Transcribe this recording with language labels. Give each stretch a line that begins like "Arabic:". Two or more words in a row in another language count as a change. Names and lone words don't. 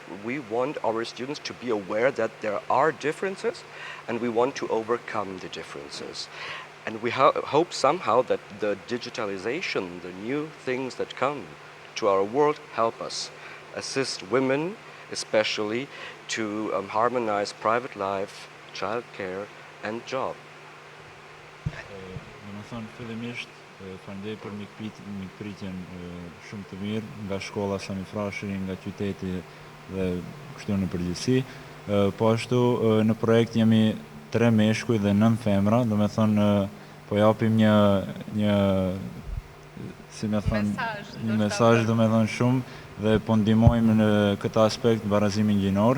English: We want our students to be aware that there are differences, and we want to overcome the differences. And we hope somehow that the digitalization, the new things that come to our world, help us, assist women, especially, to harmonize private life, child care, and job.
Albanian: Domethënë fillimisht falenderoj për mikpritjen shumë të mirë nga shkolla Sami Frashëri, nga qyteti dhe kështu në përgjithësi. Po ashtu në projekt jemi 3 meshkuj dhe 9 femra, domethënë po japim një si më thon një mesazh domethënë shumë dhe po ndihmojmë në këtë aspekt barazimin gjinor.